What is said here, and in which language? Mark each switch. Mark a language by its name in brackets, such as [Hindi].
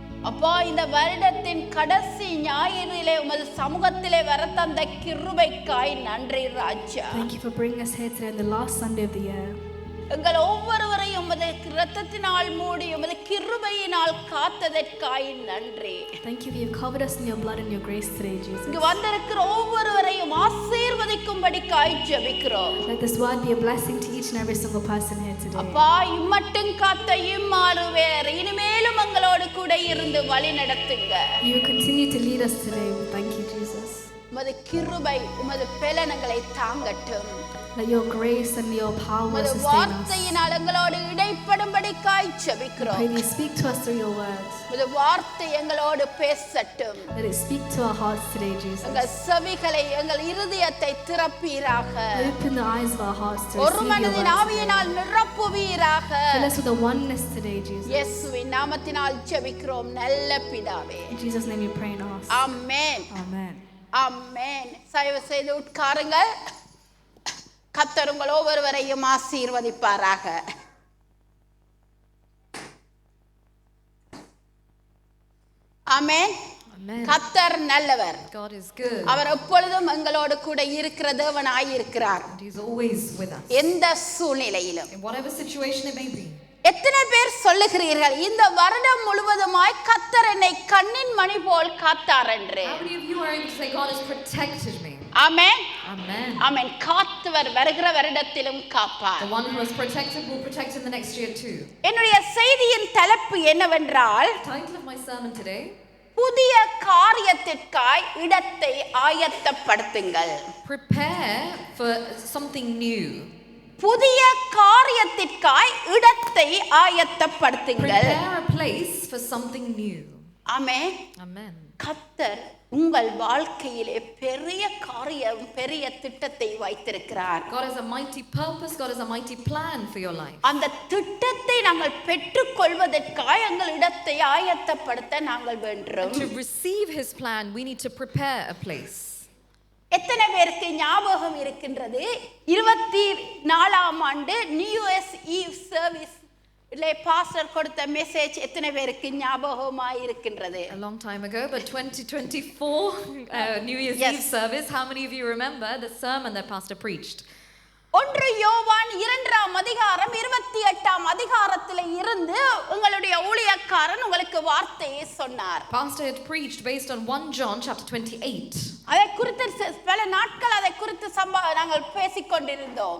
[Tamil] அப்பா, இந்த வருடத்தின் கடைசி ஞாயிறிலே உமது சமூகத்திலே வர தந்த கிருபைக்காய் நன்றி ராஜா. [English] Thank you for bringing us here today on the last Sunday of the year. [Tamil] எங்கள் ஒவ்வொருவரையும் உமது இரத்தத்தினால் மூடி உமது கிருபையினால் காத்ததற்காய் நன்றி. [English] Thank you, you have covered us in your blood and your grace today, Jesus. [Tamil] இங்கு வந்திருக்கிற ஒவ்வொருவரையும் ஆசீர்வதிக்கும்படிக்காய் ஜெபிக்கிறோம். [English] Let this word be a blessing to each and every single person here today. [Tamil] அப்பா, இம்மட்டும் காத்த இம்மாறுவேர் இனிமேலும் எங்களோடு கூட இருந்து வழி நடத்துங்க. [English] You will continue to lead us today. Thank you, Jesus. [Tamil] உமது கிருபை உமது பெலனங்களை தாங்கட்டும். [English] Let your grace and your power [Tamil] உமது [English] sustain us. [Tamil] வார்த்தையினால் எங்களோடு இடைப்படும்படிக்காய் ஜெபிக்கிறோம். [English] Pray you speak to us through your words. [Tamil] உமது வார்த்தை எங்களோடு பேசட்டும். [English] Let it speak to our hearts today, Jesus. [Tamil] எங்கள் செவிகளை எங்கள் இருதயத்தை திறப்பீராக. [English] Open the eyes of our hearts to [Tamil] ஒரு [English] receive your [Tamil] மனதின் [English] words. [Tamil] ஆவியினால் நிரப்புவீராக. [English] Fill us with the oneness today, Jesus. [Tamil] இயேசுவின் நாமத்தினால் ஜெபிக்கிறோம் நல்ல பிதாவே. [English] In Jesus' name we pray and ask. [Tamil] Amen. [English] Amen. [Tamil] ஆமென். தயவு செய்து உட்காருங்கள். கர்த்தர் உங்கள் ஒவ்வொருவரையும் ஆசீர்வதிப்பாராக. ஆமென். கர்த்தர் நல்லவர். [English] God is good. [Tamil] அவர் எப்பொழுதும் எங்களோடு கூட இருக்கிற தேவனாய் இருக்கிறார். [English] And He's always with us. [Tamil] எந்த சூழ்நிலையிலும். [English] In whatever situation it may be. [Tamil] எத்தனை பேர் சொல்லுகிறீர்கள் இந்த வருடம் முழுவதுமாய் கர்த்தர் என்னை கண்ணின் மணி போல் காத்தார் என்று? [English] How many of you are able to say God has protected me? [Tamil] Amen. [English] Amen. [Tamil] ஆமென். காத்தவர் வருகிற வருடத்திலும் காப்பார். [English] The one who was protected will protect in the next year too. [Tamil] என்னுடைய செய்தியின் தலைப்பு என்னவென்றால், [English] The title of my sermon today, [Tamil] புதிய காரியத்திற்காய் இடத்தை ஆயத்தப்படுத்துங்கள். [English] prepare for something new. [Tamil] புதிய காரியத்திற்காய் இடத்தை ஆயத்தப்படுத்துங்கள். [English] Prepare a place for something new. [Tamil] Amen. [English] Amen. [Tamil] கர்த்தர் உங்கள் வாழ்க்கையிலே பெரிய காரியம் பெரிய திட்டத்தை வைத்திருக்கிறார். [English] God has a mighty purpose, God has a mighty plan for your life. [Tamil] அந்த திட்டத்தை நாங்கள் பெற்றுக்கொள்வதற்காய் எங்கள் இடத்தை ஆயத்தப்படுத்த நாங்கள் வேண்டும். [English] To receive his plan, we need to prepare a place. [Tamil] எத்தனை பேருக்கு ஞாபகம் இருக்கின்றது 24ஆம் ஆண்டு [English] New Year's Eve service [Tamil] pastor கொடுத்த மெசேஜ் எத்தனை பேருக்கு ஞாபகமாய் இருக்கின்றது? [English] A long time ago, but 2024 New Year's Eve service, how many of you remember the sermon that pastor preached? [Tamil] 1 யோவான் 2ஆம் அதிகாரம் 28ஆம் அதிகாரத்திலே இருந்து உங்களுடைய ஊழியக்காரன் உங்களுக்கு வார்த்தையை சொன்னார். [English] Pastor had preached based on 1 John chapter 28. [Tamil] அதை குறித்து பல நாட்கள் அதை குறித்து நாங்கள் பேசிக்கொண்டிருந்தோம்.